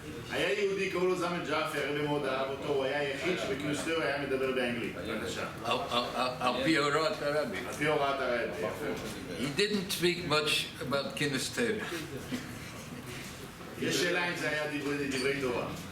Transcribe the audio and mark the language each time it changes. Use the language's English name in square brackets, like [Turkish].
[Hebrew] היה יהודי, קראו לו זלמן ג'אפי, הרבי מאוד אהב אותו, הוא היה היחיד שבכינוס הוא היה מדבר באנגלית. על פי הוראת הרבי. על פי הוראת הרבי. [English] He didn't speak much about כינוס. [Hebrew] יש שאלה אם זה היה דברי תורה.